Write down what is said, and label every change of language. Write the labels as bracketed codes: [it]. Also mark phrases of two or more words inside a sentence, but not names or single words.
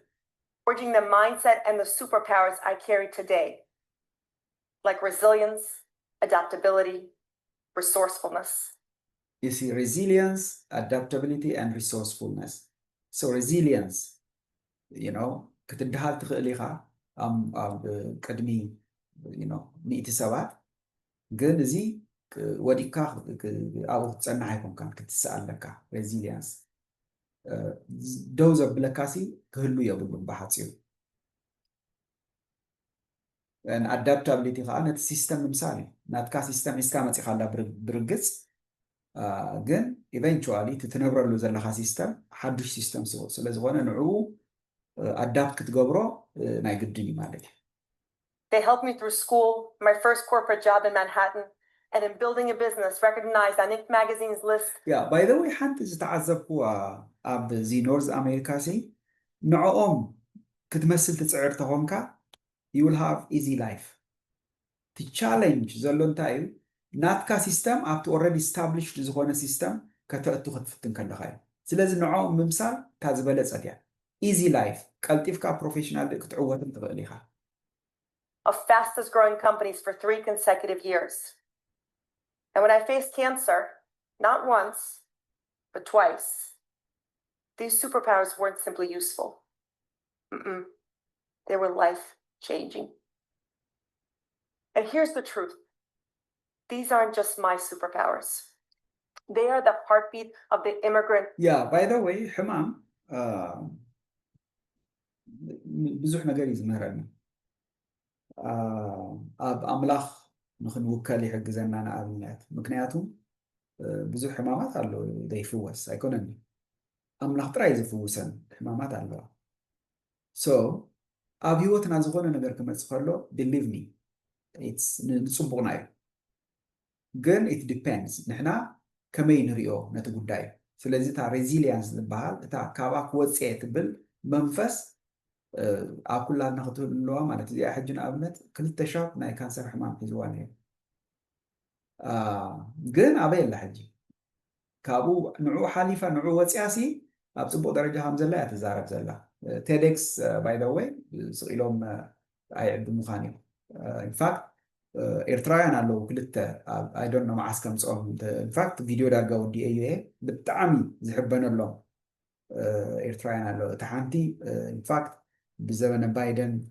[en] Forging the mindset and the superpowers I carry today, like resilience, adaptability, resourcefulness. You see, resilience, adaptability, and resourcefulness. So resilience, you know, [ti] ክትድሃል ትኽእል ኢኻ ኣብ ቅድሚ ሚእቲ ሰባት ግን እዚ ወዲቕካ ኣብኡ ክትፀንሕ ኣይኮንካን ክትስኣለካ resilience ደው ዘብለካሲ ክህሉ የብሉን ብሓፂሩ adaptability ከዓ ነቲ ሲስተም ንምሳሌ ናትካ ሲስተም ሒዝካ መፂኻ ኣላ ብርግፅ ግን ኢቨንቹዋሊ ትነብረሉ ዘለካ ሲስተም ሓዱሽ ሲስተም ስለዝኾነ ንዕኡ ኣዳፕት ክትገብሮ ናይ ግድን እዩ ማለት እዩ [en] They helped me through school, my first corporate job in Manhattan, and in building a business recognized on Inc. magazine's list. Yeah, by the way, [ti] ሓንቲ ዝተዓዘብኩ ኣብዚ ኖርዝ ኣሜሪካ ሲ ንዕኦም ክትመስል ትፅዕር ተኾንካ [en] you will have easy life. The challenge [ti] ዘሎ እንታይ እዩ ናትካ ሲስተም ኣብቲ [en] already established [ti] ዝኾነ ሲስተም ከተእቱ ክትፍትን ከለካ እዩ ስለዚ ንዕኦም ምምሳል እታ ዝበለፀት እያ [en] easy life [ti] ቀልጢፍካ ፕሮፌሽናል ክትዕወትን ትኽእል ኢኻ [en] of fastest growing companies for 3 consecutive years. And when I faced cancer, not once, but twice, these superpowers weren't simply useful. They were life-changing. And here's the truth. These aren't just my superpowers. They are the heartbeat of the immigrant. Yeah, by the way, [ti] ሕማም ብዙሕ ነገር እዩ ዝምህረና ኣብ ኣምላኽ ንክንውከል ይሕግዘና ንኣብነት ምክንያቱም ብዙሕ ሕማማት ኣለዉ ዘይፍወስ ኣይኮነን ኣምላኽ ጥራይ ዝፍውሰን ሕማማት ኣለዋ ሶ ኣብ ሂወትና ዝኾነ ነገር ክመፅእ ከሎ [en] believe me [ti] ንፅቡቕና እዩ ግን [en] it depends [ti] ንሕና ከመይ ንሪኦ ነቲ ጉዳይ ስለዚ እታ ሬዚሊየንስ ዝበሃል እታ ካብኣ ክወፅአ ትብል መንፈስ ኣብ ኩላትና ክትህልዋ ማለት እዚኣ ሕጂ ንኣብነት 2 ሻብ ናይ ካንሰር ሕማም ሒዝዋ ነየ ግን ኣበየላ ሕጂ ካብኡ ንዑ ሓሊፋ ንዑ ወፅያሲ ኣብ ፅቡቅ ደረጃ ከም ዘላ እያ ትዛረብ ዘላ [en] TEDx by the way [ti] ስኢሎም ኣይዕድሙኻን እዮም ኢንፋክት ኤርትራውያን ኣለዉ ክልተ [en] I don't know [ti] መዓስ ከምፅኦም ኢንፋክት ቪድዮ ዳርጋ ወዲአ እዩ ብጣዕሚ ዝሕበነሎም ኤርትራውያን ኣለዉ እቲ ሓንቲ ኢንፋክት ብዘበነ ባይደን